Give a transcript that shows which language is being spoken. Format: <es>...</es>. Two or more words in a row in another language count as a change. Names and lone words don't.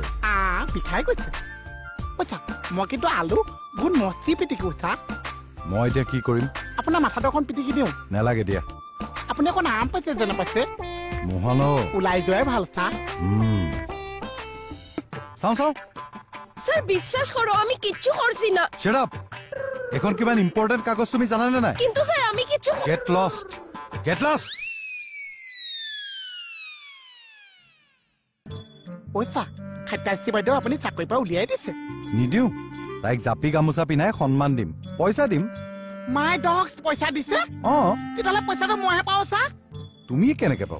<as>বিষাই গৈছে মই কিন্তু আলু বহুত মচি পিটিকো চা মই এতিয়া কি কৰিম আপোনাৰ মাথাটো অকণ পিটিকি দিওঁ নালাগে দিয়া আপুনি অকণ আৰাম পাইছে যেনে পাইছে মোহন ওলাই যোৱাই ভাল চা চাওঁ</as> <bn>স্যার বিশ্বাস করো আমি কিচ্ছু করছি না</bn> <en>Shut up!</en> <as>এখন কিমান ইম্পর্টেন্ট কাগজ তুমি জানা না নাই</as> <bn>কিন্তু স্যার আমি কিচ্ছু</bn> <en>Get lost! Get lost!</en> <as>চা খাইতাইছি বাইদেউ আপুনি চাকৰিৰ পৰা উলিয়াই দিছে নিদিও তাইক জাপি গামোচা পিনাই সন্মান দিম পইচা দিম মাই ডগছ পইচা দিছে তেতিয়াহ'লে পইচাটো মইহে পাওঁ চা তুমি কেনেকে পাবা</as>